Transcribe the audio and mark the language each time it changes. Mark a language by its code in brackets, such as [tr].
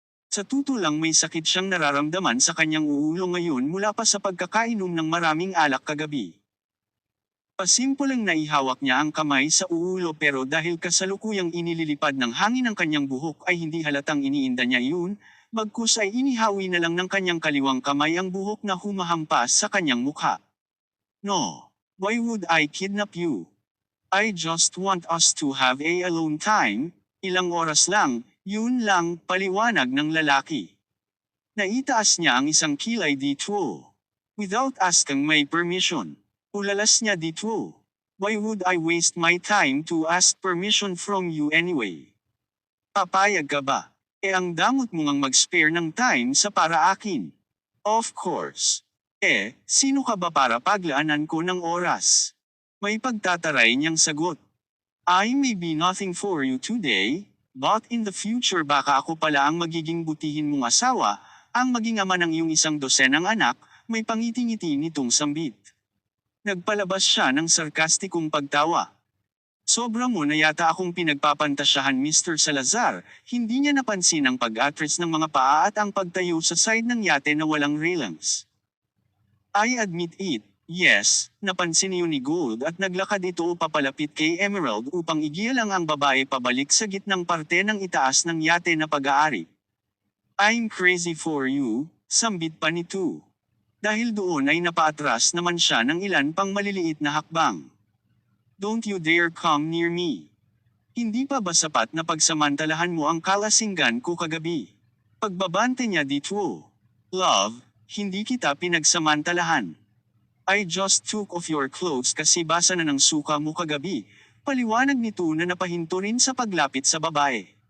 [tl] Sa tuto lang may sakit siyang nararamdaman sa kanyang ulo ngayon mula pa sa pagkakainom ng maraming alak kagabi. Pasimpulang naihawak niya ang kamay sa ulo pero dahil kasalukuyang inililipad ng hangin ang kanyang buhok ay hindi halatang iniinda niya iyon, bagkus ay inihawi na lang ng kanyang kaliwang kamay ang buhok na humahampas sa kanyang mukha. [en] No, why would I kidnap you? I just want us to have a alone time, [tl] ilang oras lang, yun lang, paliwanag ng lalaki. Naitaas niya ang isang kilay dito. [en] Without asking my permission. [tl] Ulalas niya dito. [en] Why would I waste my time to ask permission from you anyway? [tl] Papayag ka ba? Ang damot mo ngang mag-spare ng time sa para akin. [en] Of course. [tl] Sino ka ba para paglaanan ko ng oras? May pagtataray niyang sagot. [en] I may be nothing for you today, but in the future [tl] baka ako pala ang magiging butihin mong asawa, ang maging ama ng iyong isang dosenang anak, may pangiti-ngiti nitong sambit. Nagpalabas siya ng sarkastikong pagtawa. Sobra mo na yata akong pinagpapantasyahan Mr. Salazar, hindi niya napansin ang pag-atras ng mga paa at ang pagtayo sa side ng yate na walang railings. [en] I admit it. [tl] Yes, napansin niyo ni Gold at naglakad ito papalapit kay Emerald upang igialang ang babae pabalik sa gitnang parte ng itaas ng yate na pag-aari. [en] I'm crazy for you, [tl] sambit pa nito. Dahil doon ay napaatras naman siya ng ilan pang maliliit na hakbang. [en] Don't you dare come near me. [tl] Hindi pa ba sapat na pagsamantalahan mo ang kalasinggan ko kagabi? Pagbabante niya dito. Love, hindi kita pinagsamantalahan. [en] I just took off your clothes [tl] kasi basa na ng suka mo kagabi, paliwanag nito na napahinto rin sa paglapit sa babae.